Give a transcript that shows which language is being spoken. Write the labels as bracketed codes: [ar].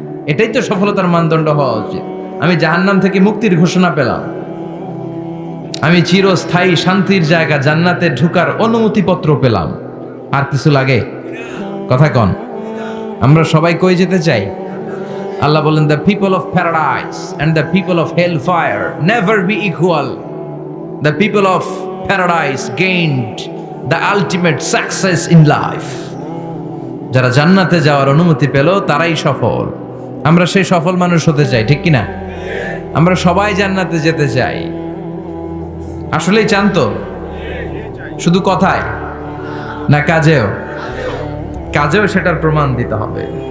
[bn] এটাই তো সফলতার মানদণ্ড হওয়া উচিত। আমি জাহান্নাম থেকে মুক্তির ঘোষণা পেলাম, আমি চিরস্থায়ী শান্তির জায়গা জান্নাতে ঢুকার অনুমতিপত্র পেলাম, আর কিছু লাগে? কথা কন। আমরা সবাই কই যেতে চাই? আল্লাহ বলেন, [en] The people of paradise and the people of hell fire never be equal. The people of paradise gained the ultimate success in life. [bn] যারা জান্নাতে যাওয়ার অনুমতি পেল তারাই সফল। আমরা সেই সফল মানুষ হতে চাই, ঠিক কিনা? আমরা সবাই জান্নাতে যেতে চাই। আসলেই চান তো? শুধু কথায় না কাজেও? কাজেও সেটার প্রমাণ দিতে হবে।